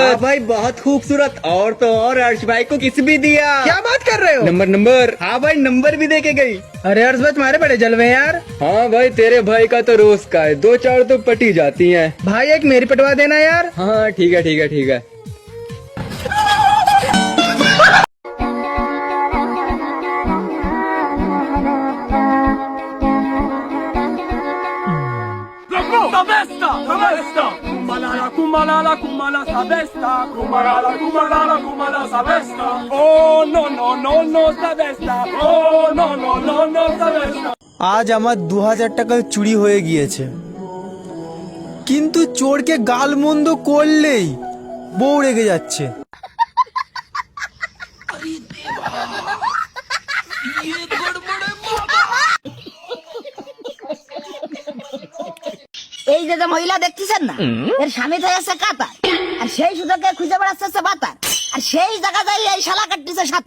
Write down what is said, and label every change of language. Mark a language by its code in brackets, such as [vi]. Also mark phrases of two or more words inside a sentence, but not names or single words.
[hi] हाँ भाई बहुत खूबसूरत, और तो और अर्श भाई को किस भी दिया। क्या बात कर रहे हो? नंबर हाँ भाई नंबर भी दे के गई। अरे अर्ज भाई तुम्हारे बड़े जलवे यार। हाँ भाई तेरे भाई का तो रोज का है, 2-4 तो पटी जाती हैं। भाई एक मेरी पटवा देना यार। हाँ ठीक है ठीक है ठीक है। Kumalala, kumala sabesta. Kumalala, kumalala, kumala sabesta. [en] Oh no no no no sabesta. Oh no no no no sabesta. [bn] আজ আমার 2000 টাকা চুরি হয়ে গিয়েছে, কিন্তু চোরকে গালমন্দ করলেই বউ রেগে যাচ্ছে। এই যে মহিলা দেখতেছেন না, এর স্বামী তো আছে কাতার, আর সেই সুযোগে খুঁজে বেড়াচ্ছে বাতার, আর সেই জায়গা যাই এই শালা কাটতেছে সাঁতার।